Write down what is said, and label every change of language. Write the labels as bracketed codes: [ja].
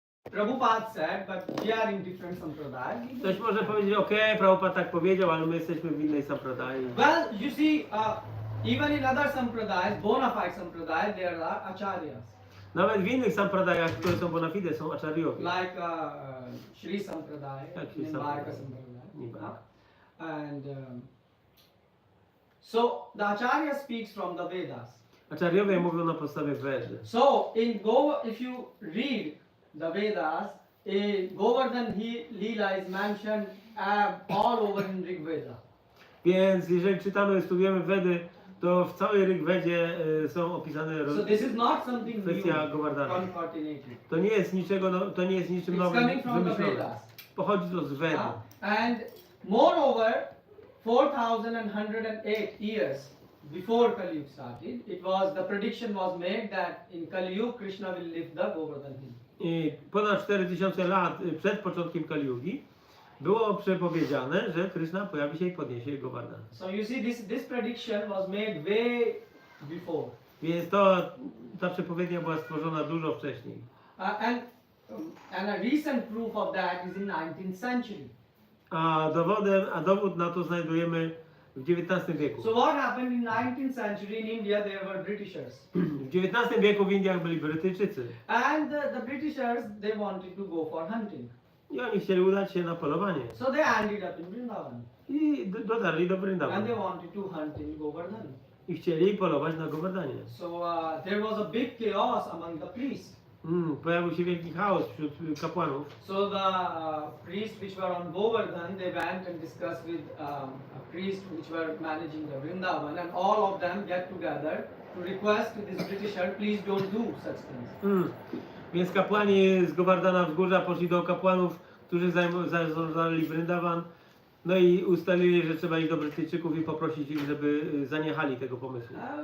[en] Prabhupada said, but we are in different sampradaya. [pl] Ktoś może powiedzieć, okej, Prabhupada tak powiedział, ale my jesteśmy w innej sampradai. [en] Well, you see, even in other sampradayas, bona fide sampradayas, there are acharyas. [pl] Nawet w innych sampradajach, które są bona fide, są acharyowie. [en] Like Shri Sampradaya, [pl] Jak Shri Nimbarka Sampradaya. Sampradaya. Nimbarka. [en] And so the Acharya speaks from the Vedas. [pl] Acharyowie mówią na podstawie Ved. [en] So if you read the Vedas, Govardhan Leela is mentioned all over in Rig Veda. [pl] Więc jeżeli czytamy, studujemy Vedy, to w całej Rigvedzie są opisane [en] So this is not something new, [pl] kwestia Govardhana. [en] concatenated. [pl] To nie jest niczego, to nie jest niczym [en] It's [pl] nowym [en] coming from the [pl] wymyślone. [en] Vedas. [pl] Pochodzi to z Ved. [en] And moreover, 4108 years before Kali Yuga started, the prediction was made that in Kali Yuga Krishna will lift the Govardhan hill. [pl] I ponad 4000 lat przed początkiem Kali Yugi było przepowiedziane, że Krishna pojawi się i podniesie Govardhana. [en] So you see, this prediction was made way before. [pl] Więc ta przepowiednia była stworzona dużo wcześniej. [en] And a recent proof of that is in 19th century. [pl] A dowód na to znajdujemy w XIX wieku. [en] So what happened in 19th century in India? There were Britishers. [pl] W XIX wieku w Indiach byli Brytyjczycy. [en] And the Britishers, they wanted to go for hunting. [pl] I oni chcieli udać się na polowanie. [en] So they ended up in Vrindavan. [pl] I dotarli do [en] And they [pl] Brindavanu. [en] wanted to hunt in Govardhan. [pl] I chcieli polować na Govardhanie. [en] So there was a big chaos among the priests. [pl] Pojawił się wielki chaos wśród kapłanów. [en] So the priests which were on Govardhan, they went and discussed with priests which were managing the Vrindavan, and all of them get together to request to this Britisher, please don't do such things. [pl] Więc kapłani z Govardhana Wzgórza poszli do kapłanów, którzy zarządzali Brindavan. No i ustalili, że trzeba iść do Brytyjczyków i poprosić ich, żeby zaniechali tego pomysłu.